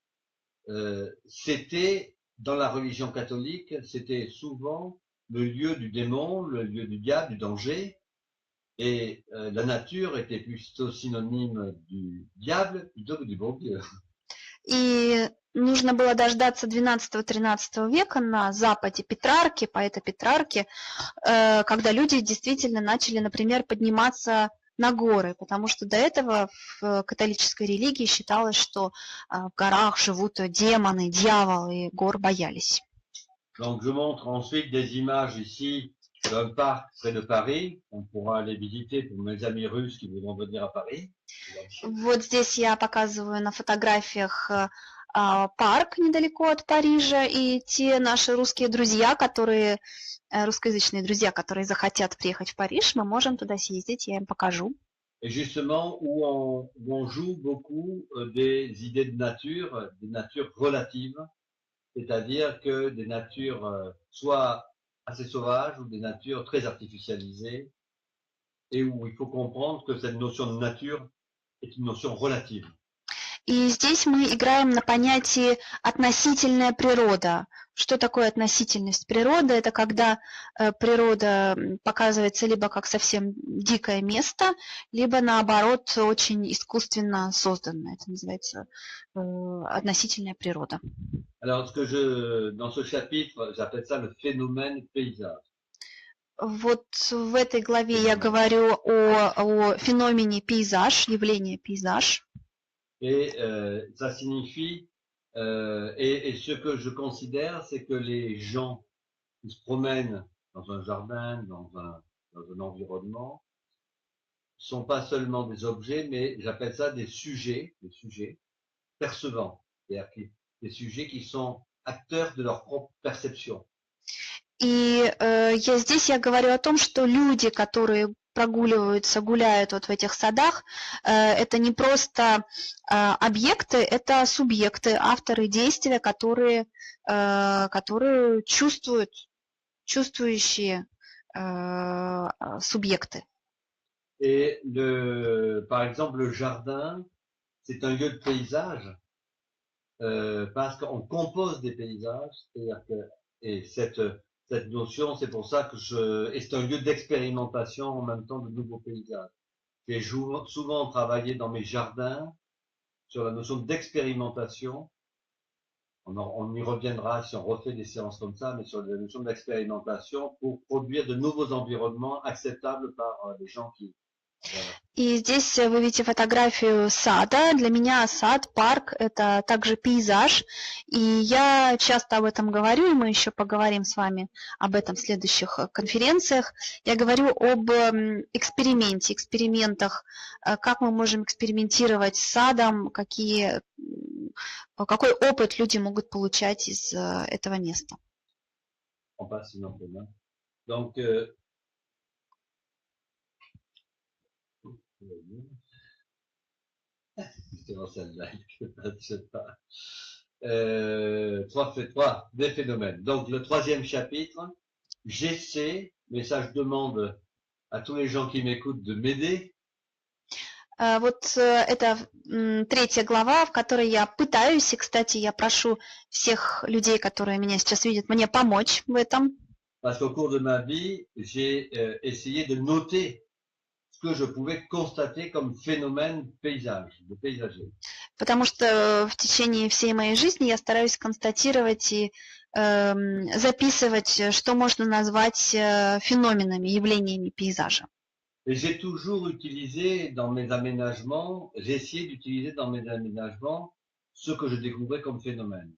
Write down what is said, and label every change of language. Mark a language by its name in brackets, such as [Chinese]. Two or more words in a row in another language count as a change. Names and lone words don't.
[French] C'était dans la religion catholique, c'était souvent le lieu du démon, le lieu du diable, du danger, et la nature était plutôt synonyme du diable plutôt que du bon Dieu. [Russian] И нужно было дождаться 12-13 века на Западе Петрарки, поэта Петрарки, когда люди действительно начали, например, подниматься на горы, потому что до этого в католической религии считалось, что в горах живут демоны, дьяволы, и гор боялись. [French] Donc je montre ensuite des images ici d'un parc près de Paris. On pourra aller visiter pour mes amis russes qui voudront venir à Paris. [Russian] Вот здесь я показываю на фотографиях парк недалеко от Парижа, и те наши русские друзья, которые, русскоязычные друзья, которые захотят приехать в Париж, мы можем туда съездить, я им покажу. [French] Et justement, où on joue beaucoup des idées de nature, des natures relatives, c'est-à-dire que des natures soit assez sauvages ou des natures très artificialisées, et où il faut comprendre que cette notion de nature est une notion relative. [Russian] И здесь мы играем на понятии относительная природа. Что такое относительность природы? Это когда природа показывается либо как совсем дикое место, либо наоборот очень искусственно созданное. Это называется относительная природа. [French] Alors, dans ce chapitre, j'appelle ça le phénomène paysage. [Russian] Вот в этой главе я говорю о феномене пейзаж, явлении пейзаж. [French] Et ça signifie, et ce que je considère, c'est que les gens qui se promènent dans un jardin, dans un environnement, sont pas seulement des objets, mais j'appelle ça des sujets percevants, c'est-à-dire des sujets qui sont acteurs de leur propre perception. [Russian] И здесь я говорю о том, что люди, которые прогуливаются, гуляют вот в этих садах, это не просто объекты, это субъекты, авторы действия, которые чувствуют, чувствующие субъекты. [French] Et par exemple, le jardin, c'est un lieu de paysage, parce qu'on compose des paysages, c'est-à-dire que, et cette cette notion, c'est pour ça que et c'est un lieu d'expérimentation en même temps de nouveaux paysages. J'ai souvent travaillé dans mes jardins sur la notion d'expérimentation. On y reviendra si on refait des séances comme ça, mais sur la notion d'expérimentation pour produire de nouveaux environnements acceptables par les gens qui... Voilà. [Russian] И здесь вы видите фотографию сада. Для меня сад, парк – это также пейзаж. И я часто об этом говорю, и мы еще поговорим с вами об этом в следующих конференциях. Я говорю об экспериментах, как мы можем экспериментировать с садом, какой опыт люди могут получать из этого места. [French] Donc, des phénomènes. Donc, le troisième chapitre, j'essaie, mais ça je demande à tous les gens qui m'écoutent de m'aider. [Russian] Вот это третья глава, в которой я пытаюсь, и, кстати, я прошу всех людей, которые меня сейчас видят, мне помочь в этом. [French] Parce qu'au cours de ma vie, j'ai essayé de noter ce que je pouvais constater comme phénomène de paysager. [Russian] Потому что в течение всей моей жизни я стараюсь констатировать и записывать, что можно назвать феноменами, явлениями пейзажа. [French] Et j'ai toujours utilisé dans mes aménagements, j'ai essayé d'utiliser dans mes aménagements ce que je découvrais comme phénomène.